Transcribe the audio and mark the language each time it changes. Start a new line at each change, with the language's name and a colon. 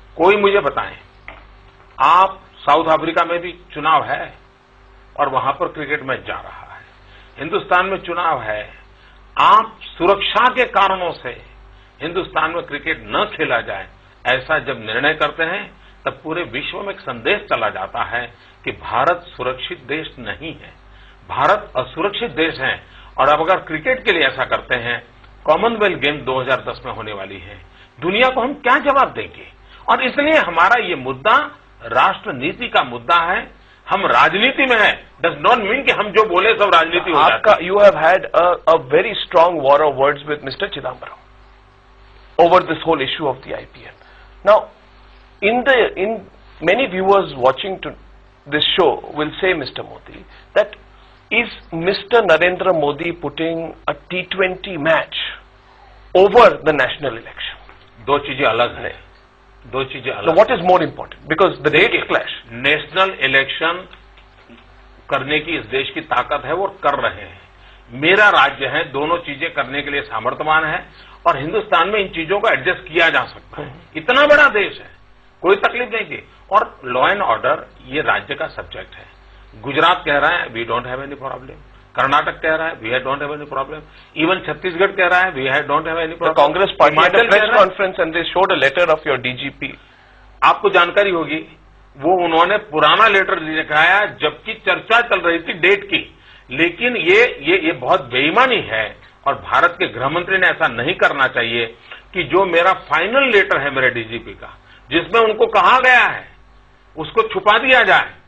Hindi: कोई मुझे बताएं, आप साउथ अफ्रीका में भी चुनाव है और वहां पर क्रिकेट मैच जा रहा है, हिंदुस्तान में चुनाव है, आप सुरक्षा के कारणों से हिंदुस्तान में क्रिकेट न खेला जाए ऐसा जब निर्णय करते हैं तब पूरे विश्व में एक संदेश चला जाता है कि भारत सुरक्षित देश नहीं है, भारत असुरक्षित देश है. और अब अगर क्रिकेट के लिए ऐसा करते हैं, कॉमनवेल्थ गेम 2010 में होने वाली है, दुनिया को हम क्या जवाब देंगे? और इसलिए हमारा ये मुद्दा राष्ट्रनीति का मुद्दा है. हम राजनीति में है,
English: does not mean
Hindi: कि हम जो बोले सब राजनीति हो जाती है.
English: You have had a very strong war of words with Mr. Chidambaram over this whole issue of the IPL. Now, in many viewers watching to this show will say, Mr. Modi, that is Mr. Narendra Modi putting a T20 match over the national election?
Hindi: दो चीजें अलग हैं, दो चीजें अलग.
English: So what is more important? Because the dates clash.
Hindi: National election करने की इस देश की ताकत है, वो कर रहे हैं. मेरा राज्य है, दोनों चीजें करने के लिए सामर्थ्यवान है और हिंदुस्तान में इन चीजों को एडजस्ट किया जा सकता है. इतना बड़ा देश है, कोई तकलीफ नहीं की. और लॉ एंड ऑर्डर ये राज्य का सब्जेक्ट है. गुजरात कह रहा है
English: we don't have any problem,
Hindi: Karnataka कह रहा है we don't have any problem, even Chhattisgarh कह रहा है we don't have any problem.
English: Congress party had a press conference and they showed a letter of your DGP.
Hindi: आपको जानकारी होगी, वो उन्होंने पुराना लेटर दिखाया जबकि चर्चा चल रही थी डेट की. लेकिन ये बहुत बेईमानी है और भारत के गृह मंत्री ने ऐसा नहीं करना चाहिए कि जो मेरा फाइनल लेटर है मेरे डीजीपी का, जिसमें उनको कहा गया है, उसको छुपा दिया जाए.